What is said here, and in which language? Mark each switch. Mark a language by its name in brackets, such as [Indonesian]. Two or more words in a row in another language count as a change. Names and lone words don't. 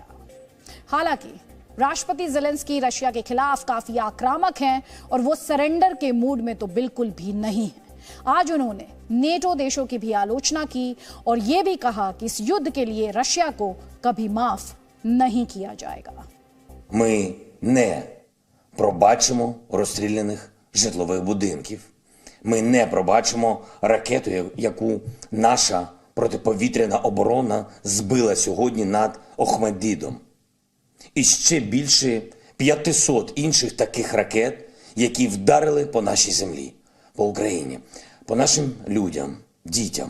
[Hindi] हालांकि राष्ट्रपति ज़ेलेंस्की रशिया के खिलाफ काफी आक्रामक हैं और वो सरेंडर के मूड में तो बिल्कुल भी नहीं है। आज उन्होंने नेटो देशों की भी आलोचना की और ये भी कहा कि इस युद्ध के लिए रशिया को कभी माफ नहीं किया जाएगा। [Ukrainian] Ми не пробачимо розстріляних житлових будинків. Ми не пробачимо ракету, яку наша протиповітряна оборона збила сьогодні над Охмаддідом. І ще більше 500 інших таких ракет, які вдарили по нашій землі, по Україні, по нашим людям, дітям.